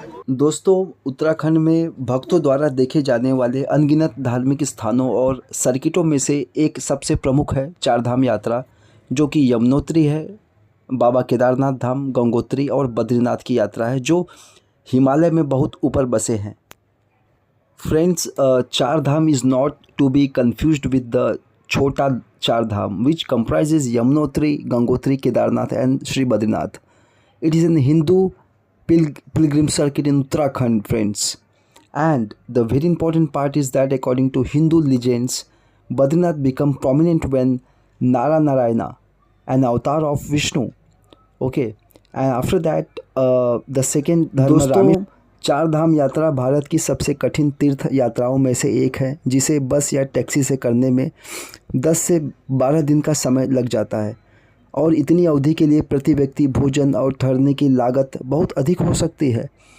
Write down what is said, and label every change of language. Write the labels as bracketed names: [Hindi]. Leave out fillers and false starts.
[Hindi] दोस्तों, उत्तराखंड में भक्तों द्वारा देखे जाने वाले अनगिनत धार्मिक स्थानों और सर्किटों में से एक सबसे प्रमुख है चार धाम यात्रा, जो कि यमुनोत्री है, बाबा केदारनाथ धाम, गंगोत्री और बद्रीनाथ की यात्रा है, जो हिमालय में बहुत ऊपर बसे हैं। [English] Friends, Char Dham is not to be confused with the Chota Char Dham which comprises Yamunotri, Gangotri, Kedarnath and Sri Badrinath. It is a Hindu pilgrim circuit in Uttarakhand, friends. And the very important part is that according to Hindu legends, Badrinath became prominent when Narayana, an avatar of Vishnu. Okay, and after that the second dharma [Hindi] चार धाम यात्रा भारत की सबसे कठिन तीर्थ यात्राओं में से एक है, जिसे बस या टैक्सी से करने में 10 से 12 दिन का समय लग जाता है, और इतनी अवधि के लिए प्रति व्यक्ति भोजन और ठहरने की लागत बहुत अधिक हो सकती है।